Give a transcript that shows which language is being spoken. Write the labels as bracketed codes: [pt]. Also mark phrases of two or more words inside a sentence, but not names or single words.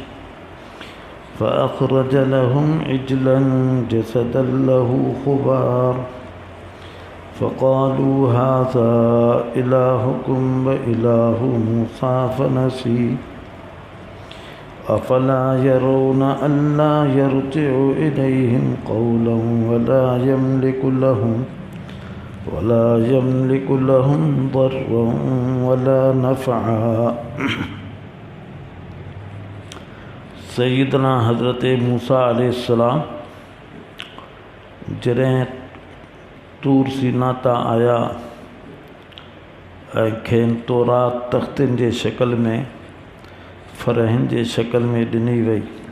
[ar] فأخرج لهم عجلا جسدا له خوار فقالوا هذا إلهكم وإله موسى فنسي أفلا يرون ألا يرجع إليهم قولا ولا يملك لهم ضرا ولا نفعا [sd] सैयदना हज़रत मूसा अलैहिस्सलाम जॾहिं तूर सीना ता आया ऐं खेनि तौरात तख़्तनि जे शक्ल में फ़रहनि जे शक्ल में ॾिनी वई।